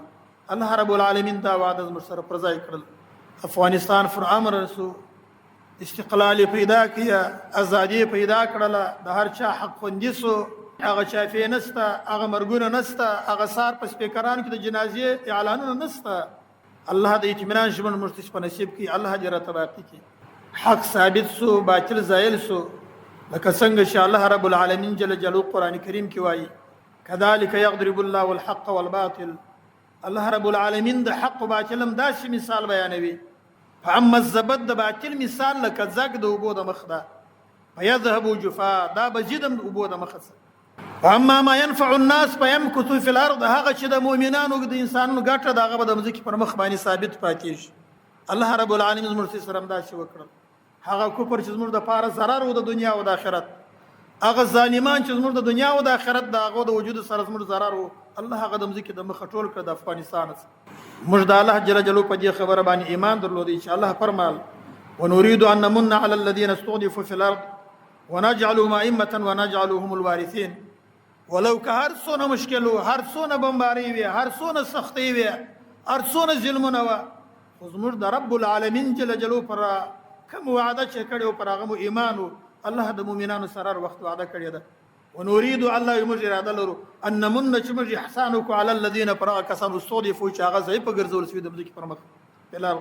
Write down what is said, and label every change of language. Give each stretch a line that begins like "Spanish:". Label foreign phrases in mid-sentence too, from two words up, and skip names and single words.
Pashto: الله رب العالمین دا وعده زموږ سره پر ځای کړل. افغانستان پر امر رسو، استقلال پیدا کیا، ازادي پیدا کړله، د هر چا حق خوندي سو، هغه شافی نسته، هغه مرګونه نسته، هغه سار په سپیکرانو کې د جنازې اعلانونه نسته. الله د اطمینان ژوند موږ په نصیب کړي، الله دې راته باقي کړي. حق ثابت سو، باطل زائل سو، لکه څنګه چې الله رب العالمین جل جلاله قرآن کریم کې وایي:
Arabic: كذلك يضرب الله الحق والباطل.
Pashto: الله رب العالمین د حق او باطل هم داسې مثال بیانوي.
Arabic: فاما الزبد
Pashto: د باطل مثال لکه زګ د اوبو د مخ ده،
Arabic: فيذهب جفا،
Pashto: دا به ځي د اوبو د مخ څخه.
Arabic: واما ما ينفع الناس فيمكث في الارض،
Pashto: هغه چې د مؤمنانو د انسانانو ګټه ده هغه به د مځکې پر مخ باندې ثابت پاتې شي. الله رب العالمین زموږ سره همداسې وکړل. هغه کفر چې زموږ دپاره ضرر و د دنیا او د آخرت، هغه ظالمان چې زموږ د دنیا او د آخرت د هغو د وجود سره زموږ ضرر و، الله هغه د مځکې د مخه ټول کړه د افغانستان څخه. موږ د الله جل جلاله په دې خبره باندې ایمان درلودی چې الله فرمایل:
Arabic: ونريد ان نمن على الذين استضعفوا في الارض ونجعلهم ائمه ونجعلهم الوارثين.
Pashto: ولو که هر څونه مشکل و، هر څونه بمباري وي، هر څونه سختي وي، هر څونه ظلمونه وه، خو زموږ د رب العالمین جل جلاله پر کوم وعده چې کړې و پر هغه مو ایمان و. الله د مؤمنانو سره هر وخت وعده کړې ده. ونريد الله موږ اراده لرو
Arabic: ان نمن
Pashto: چې موږ احسان وکړو
Arabic: علی الذین
Pashto: پر هغه کسانو استضعفوا چې هغه ضعیفه ګرځول شوي د مځکې پر مخ بلال.